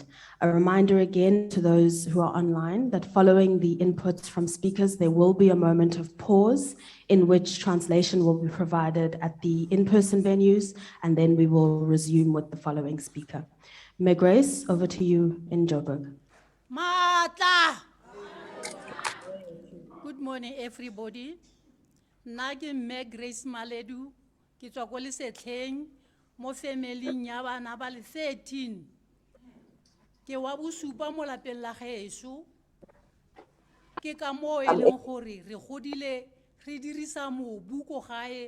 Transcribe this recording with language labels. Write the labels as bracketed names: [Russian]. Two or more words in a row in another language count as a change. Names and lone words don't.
[English] A reminder again to those who are online that following the inputs from speakers, there will be a moment of pause in which translation will be provided at the in-person venues, and then we will resume with the following speaker. Grace, over to you in Joburg. Mata! Good morning, everybody. [Tswana] Nage Grace Maledu, ke tswa ko Lesetleng, mo family nya bana ba le 13. Ke wa bosupa mo lapeng la gaeso. Ke ka mo e leng gore re godile re dirisa mobu ko gae.